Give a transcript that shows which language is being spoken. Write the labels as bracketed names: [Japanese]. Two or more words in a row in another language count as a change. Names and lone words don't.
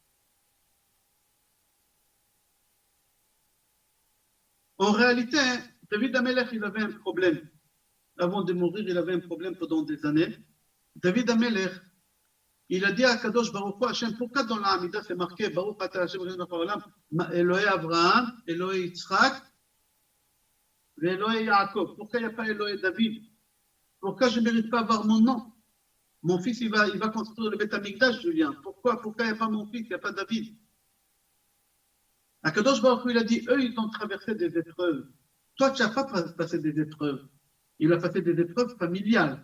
[French] En réalité, David Amelech, il avait un problème. Avant de mourir, il avait un problème pendant des années. David Amelech, il a dit à [Hebrew] קדוש ברוך הוא, [French] Hashem, pourquoi dans l'Amida c'est marqué [Hebrew] ברוך אתה השם אלוהי אברהם, אלוהי יצחק, אלוהי יעקב? [French] Pourquoi il n'y a pas [Hebrew] אלוהי דוד? [French] Pourquoi je ne mérite pas avoir mon nom? Mon fils, il va construire le [Hebrew] בית המקדש, [French] Julien. Pourquoi il n'y a pas mon fils, il n'y a pas David? [Hebrew] הקדוש ברוך הוא, [French] il a dit, eux, ils ont traversé des épreuves. Toi, tu n'as pas passé des épreuves. Il a passé des épreuves familiales.